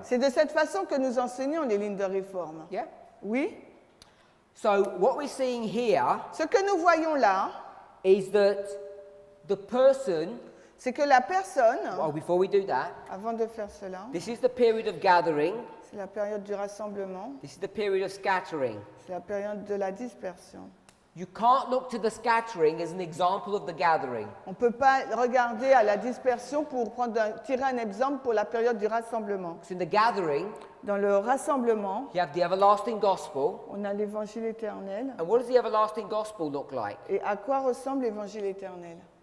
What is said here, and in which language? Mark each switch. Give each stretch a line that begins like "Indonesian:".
French: C'est de cette façon que nous enseignons les lignes de réforme.
English: Yeah?
French: Oui?
English: So what we're seeing here
French: Ce que nous voyons là,
English: is that the person,
French: c'est que la personne,
English: well, before we do that,
French: avant de faire cela,
English: this is the period of gathering,
French: c'est la période du rassemblement,
English: this is the period of scattering.
French: c'est la période de la dispersion.
English: You can't look to the scattering as an example of the gathering.
French: On ne peut pas regarder à la dispersion pour tirer un exemple pour la période du rassemblement.
English: Because in the gathering,
French: Dans le rassemblement,
English: you have the everlasting gospel.
French: on a l'évangile éternel.
English: And what does the everlasting gospel look like?
French: Et à quoi ressemble l'évangile éternel?